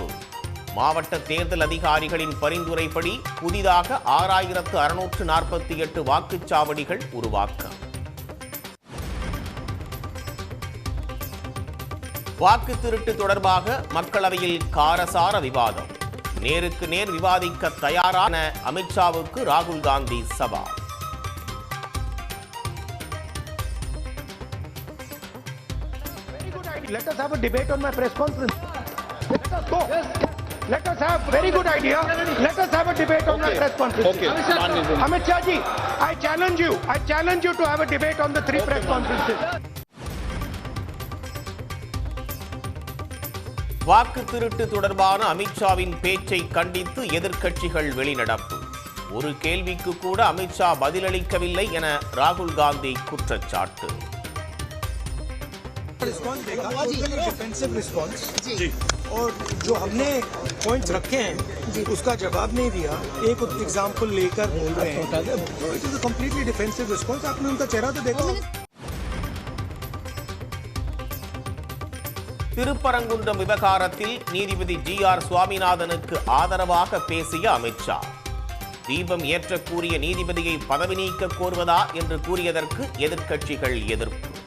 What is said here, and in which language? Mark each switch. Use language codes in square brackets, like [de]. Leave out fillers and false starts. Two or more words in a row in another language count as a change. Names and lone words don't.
[ta] மாவட்ட தேர்தல் அதிகாரிகளின் பரிந்துரைப்படி புதிதாக 6,648 வாக்குச்சாவடிகள் உருவாக்கம். வாக்கு திருட்டு தொடர்பாக மக்களவையில் காரசார விவாதம். நேருக்கு நேர் விவாதிக்க தயாரான அமித்ஷாவுக்கு ராகுல் காந்தி சவால். [en] Let us have a debate on my press conference. Let us go. Let us have very good idea. Let us have a debate on my press conference. Okay. Amit Shah ji, I challenge you. I challenge you to have a debate on the 3 press conferences. [ta] வாக்கு திருட்டு தொடர்பான அமித்ஷாவின் பேச்சை கண்டித்து எதிர்க்கட்சிகள் வெளிநடப்பு. ஒரு கேள்விக்கு கூட அமித்ஷா பதிலளிக்கவில்லை என ராகுல் காந்தி குற்றச்சாட்டு. [hi] रिस्पॉन्स देगा [en] defensive response [hi] और जो हमने पॉइंट्स रखे हैं उसका जवाब नहीं दिया, एक एग्जांपल लेकर बोल रहे हैं, [en] It is a completely defensive response. [hi] आपने उनका चेहरा तो देखा. [ta] திருப்பரங்குன்றம் விவகாரத்தில் நீதிபதி GR சுவாமிநாதனுக்கு ஆதரவாக பேசிய அமித்ஷா. தீபம் ஏற்றக்கூடிய நீதிபதியை பதவி நீக்க கோருவதா என்று கூறியதற்கு எதிர்க்கட்சிகள் எதிர்ப்பு.